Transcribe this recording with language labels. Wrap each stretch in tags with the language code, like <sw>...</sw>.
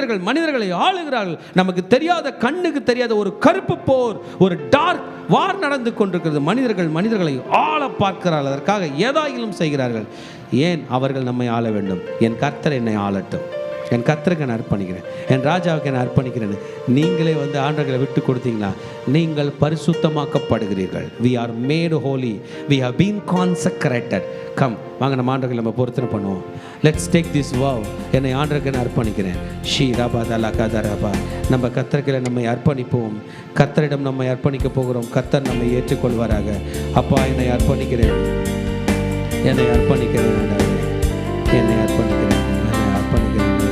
<ta>மனிதர்களை ஆளுகிறார்கள். நமக்கு தெரியாத, கண்ணுக்கு தெரியாத ஒரு கருப்பு போர், ஒரு டார்க் வார் நடந்து கொண்டிருக்கிறது. மனிதர்களை ஆள பார்க்கிறார்கள். அதற்காக ஏதாயிலும் செய்கிறார்கள். ஏன் அவர்கள் நம்மை ஆள வேண்டும்? என் கர்த்தர் என்னை ஆளட்டும். என் கர்த்தருக்கு நான் அர்ப்பணிக்கிறேன், என் ராஜாவுக்கு நான் அர்ப்பணிக்கிறேன். நீங்களே ஆண்டவர்களை விட்டு கொடுத்தீங்களா, நீங்கள் பரிசுத்தமாக்கப்படுகிறீர்கள்.</ta> <en>we are made holy, we have been consecrated.</en> <ta>Come, வாங்க நம்ம ஆண்டவர்களை நம்ம பொருத்தனை பண்ணுவோம்.</ta> <en>let's take this vow.</en> <ta>என்னை ஆண்டவருக்கு நான் அர்ப்பணிக்கிறேன். ஷீ ரபா தலா கதரபா. நம்ம கர்த்தர்களை நம்மை அர்ப்பணிப்போம். கர்த்தரிடம் நம்மை அர்ப்பணிக்க போகிறோம். கர்த்தர் நம்மை ஏற்றுக்கொள்வாராக. அப்பா, என்னை அர்ப்பணிக்கிறேன், என்னை அர்ப்பணிக்கிறேன், என்னை அர்ப்பணிக்கிறேன், என்னை அர்ப்பணிக்கிறேன்.</ta>